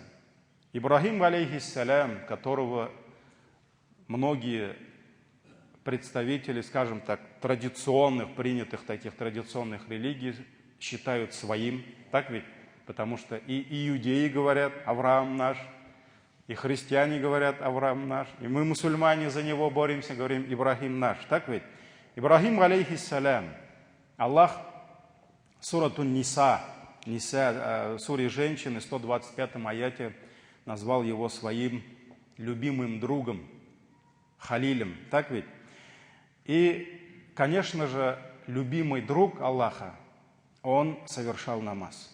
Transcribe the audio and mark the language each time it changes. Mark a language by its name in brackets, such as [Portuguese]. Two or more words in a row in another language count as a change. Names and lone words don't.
[Russian] Ибрахим, алейхиссалям, которого многие представители, скажем так, традиционных, принятых таких традиционных религий считают своим, так ведь? Потому что и иудеи говорят «Авраам наш», и христиане говорят «Авраам наш», и мы, мусульмане, за него боремся, говорим «Ибрахим наш», так ведь? Ибрахим, алейхиссалям, Аллах, суратун Ниса, суре женщины, 125 аяте, назвал его своим любимым другом, халилем, так ведь? И, конечно же, любимый друг Аллаха, он совершал намаз.